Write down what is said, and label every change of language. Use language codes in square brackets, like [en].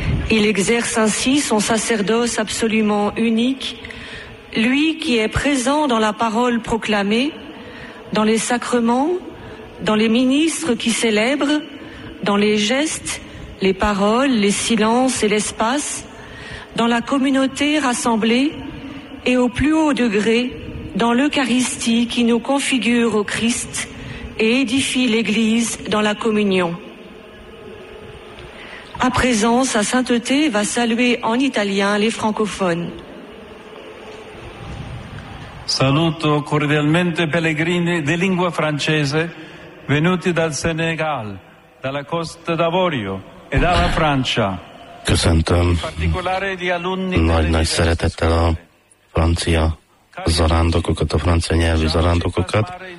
[fr] Il exerce ainsi son sacerdoce absolument unique, lui qui est présent dans la parole proclamée, dans les sacrements, dans les ministres qui célèbrent, dans les gestes, les paroles, les silences et l'espace, dans la communauté rassemblée et au plus haut degré, dans l'Eucharistie qui nous configure au Christ et édifie l'Église dans la communion. À présent, Sa Sainteté va saluer en italien les francophones. [it] Saluto cordialmente pellegrini di lingua francese venuti dal Senegal, dalla Costa d'Avorio e dalla Francia. [hu] Köszöntöm nagy-nagy szeretettel a francia zarándokokat, a francia nyelvű zarándokokat.